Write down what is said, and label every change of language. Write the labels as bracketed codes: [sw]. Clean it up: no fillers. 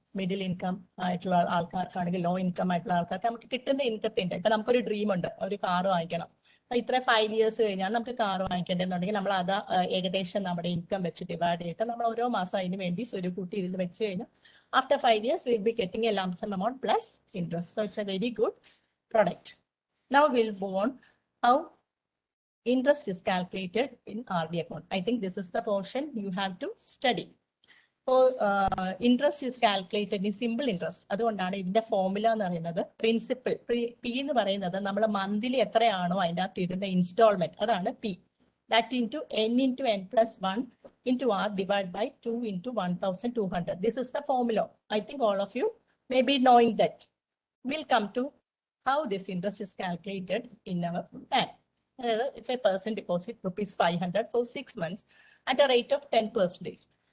[ml] Middle income ആയിട്ടുള്ള ആൾക്കാർക്കാണെങ്കിൽ low income ആയിട്ടുള്ള ആൾക്കാർക്ക് നമുക്ക് കിട്ടുന്ന ഇൻകത്തിന്റെ, ഇപ്പൊ നമുക്കൊരു ഡ്രീം ഉണ്ട്, ഒരു കാറ് വാങ്ങിക്കണം, ഇത്ര 5 years കഴിഞ്ഞാൽ നമുക്ക് കാർ വാങ്ങിക്കേണ്ടതെന്നുണ്ടെങ്കിൽ നമ്മൾ അത് ഏകദേശം നമ്മുടെ ഇൻകം വെച്ച് ഡിവൈഡ് ചെയ്തിട്ട് നമ്മൾ ഓരോ മാസം അതിന് വേണ്ടി ഒരു കൂട്ടി ഇതിൽ വെച്ച് കഴിഞ്ഞാൽ [en] after 5 years we'll be getting a lump sum amount plus interest. So it's a very good product. Now we'll move on how interest is calculated in RD account. I think this is the portion you have to study. So interest is calculated in simple interest. [ml] അതുകൊണ്ടാണ് ഇതിന്റെ formula എന്ന് പറയുന്നത് principal P എന്ന് പറയുന്നത് നമ്മൾ monthly എത്രയാണോ അതിൻ്റെ അകത്ത് ഇടുന്ന ഇൻസ്റ്റാൾമെന്റ് അതാണ് P. [en] That into n into n plus 1 into r divided by 2 into 1200. This is the formula. I think all of you may be knowing that. We'll come to how this interest is calculated in our bank. If a person deposits rupees 500 for 6 months at a rate of 10%.